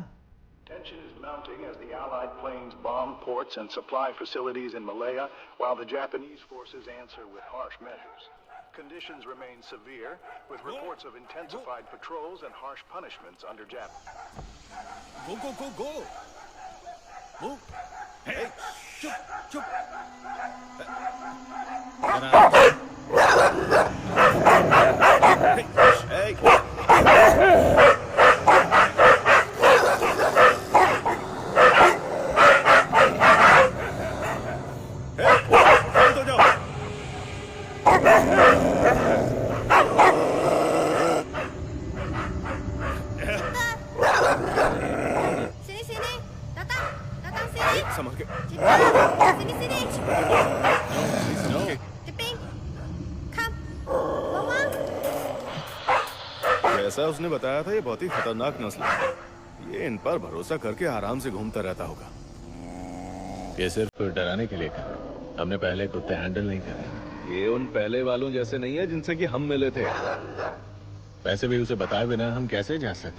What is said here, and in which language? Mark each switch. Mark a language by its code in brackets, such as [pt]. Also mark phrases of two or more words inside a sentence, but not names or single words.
[en] Tension is mounting as the Allied planes bomb ports and supply facilities in Malaya, while the Japanese forces answer with harsh measures. Conditions remain severe, with reports of intensified patrols and harsh punishments under Japan. Go, go, go, go! Move! Hey! [hi] Chup, chup! Hey! शांत हो जाओ। [ms] Sini sini, datang sini. [hi] संभल के। [ms] Sini sini. Jeping, [en] come, Wang. [hi] जैसा उसने बताया था, ये बहुत ही खतरनाक नस्ल है। ये इन पर भरोसा करके आराम से घूमता रहता होगा। ये सिर्फ डराने के लिए कहा। हमने पहले कुत्ते हैंडल नहीं करे। ये उन पहले वालों जैसे नहीं है जिनसे कि हम मिले थे। वैसे भी उसे बताए बिना हम कैसे जा सकते?